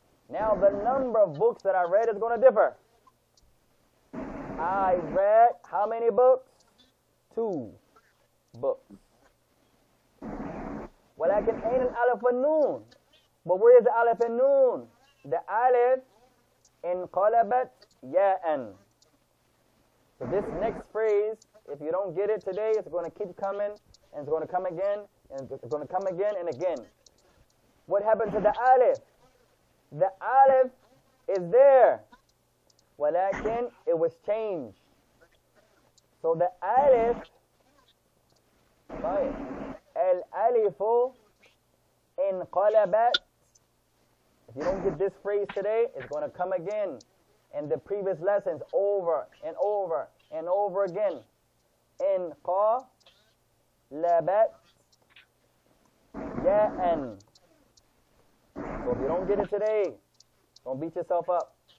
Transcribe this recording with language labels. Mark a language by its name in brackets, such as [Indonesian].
[English] Now the number of books that I read is going to differ. I read how many books? 2 books. [Arabic] ولكن أين الألف والنون? [English] But where is the ألف and nun? [Arabic] The ألف انقلبت ياءً. [English] So this next phrase, if you don't get it today, it's going to keep coming, and it's going to come again, and it's going to come again and again. What happened to the ألف? The ألف is there, [Arabic] ولكن [English] it was changed. So the [Arabic] ألف, طيب الألف انقلبت. [English] If you don't get this phrase today, it's going to come again in the previous lessons over and over and over again. [Arabic] انقلبت ياءً. [English] So if you don't get it today, don't beat yourself up.